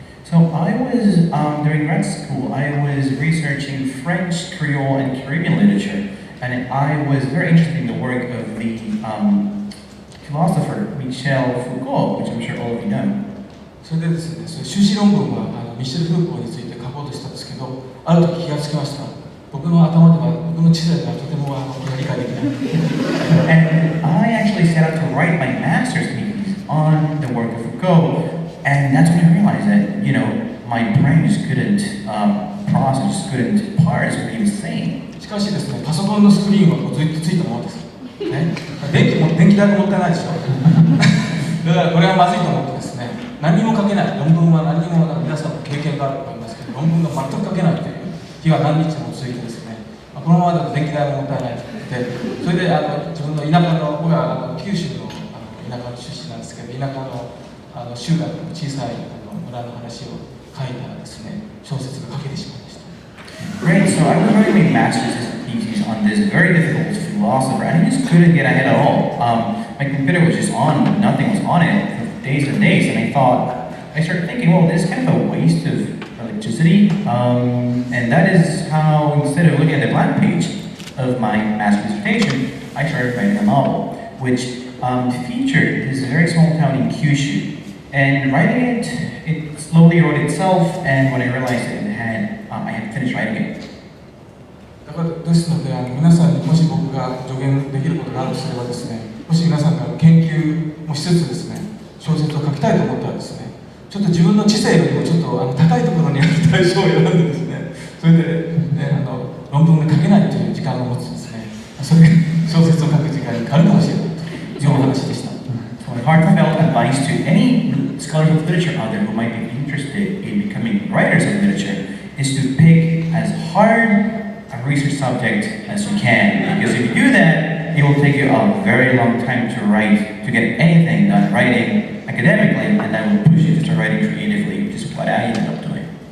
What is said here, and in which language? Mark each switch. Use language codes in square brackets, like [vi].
[en] So I was, during grad school, I was researching French, Creole, and Caribbean literature, and I was very interested in the work of the philosopher Michel Foucault, which I'm sure all of you know. [ja] それでですね、修士論文はミシェル・フーコーについて書こうとしたんですけど、ある時気がつきました。僕の頭では、僕の知性ではとても理解できない。 [en] And I actually set out to write my master's thesis on the work of Foucault, and that's when I realized that, my brain just couldn't process, just couldn't parse what he was saying. [ja] しかしですね、パソコンのスクリーンはずっとついたままです。ね、電気代ももったいないでしょ。だからこれはまずいと思ってですね、何も書けない、論文は何も皆さんの経験があると思いますけど、論文が全く書けないという日が何日も続いてですね、このままだと電気代ももったいないと言って、それで自分の田舎の、僕は九州の田舎の出身なんですけど、田舎の集落の小さい村の話を書いたらですね、小説が書けてしまいました。 [en] Great, so I was writing my master's thesis on this very difficult philosopher, and I just couldn't get ahead at all. My computer was just on, nothing was on it for days and days, and I started thinking, well, this is kind of a waste of electricity, and that is how, instead of looking at the blank page of my master's dissertation, I started writing a novel, which featured this very small town in Kyushu. And writing it slowly wrote itself, and when I realized that I had finished writing it. [ja] だからですので皆さんにもし僕が助言できることがあるとすればですね、もし皆さんが研究もしつつですね、小説を書きたいと思ったらですね、ちょっと自分の知性よりもちょっと高いところにある対象を選んでですね、それで、ね、論文が書けないという時間を持つですね、それが小説を書く時間に変わるかもしれないというお話でした。 [en] So my heartfelt advice to any scholars of literature out there who might be interested in becoming writers of literature is to pick as hard a research subject as you can, because if you do that, it will take you a very long time to write, to get anything done writing academically, and that will push you to start writing creatively, which is what I ended up doing.